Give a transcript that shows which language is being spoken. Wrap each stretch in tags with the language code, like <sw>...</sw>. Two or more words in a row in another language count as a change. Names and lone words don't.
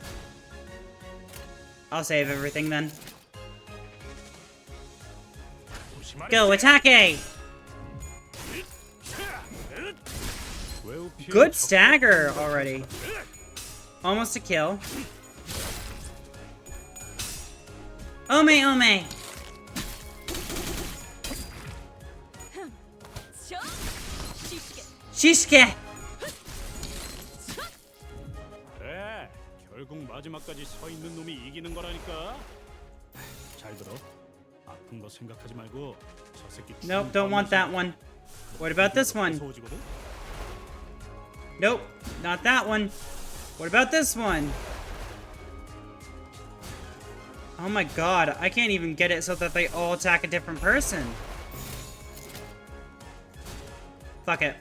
<en>I'll save everything then. Go, attack A! Good stagger already. Almost a kill. Ome, Ome! Shishke!</en> <ko>그래, 결국 마지막까지 서 있는 놈이 이기는 거라니까. 잘 들어. 아픈 거 생각하지 말고 저 새끼.</ko> <en>Nope, don't want that one. What about this one? Nope, not that one. What about this one? Oh my god, I can't even get it so that they all attack a different person. Fuck it.</en>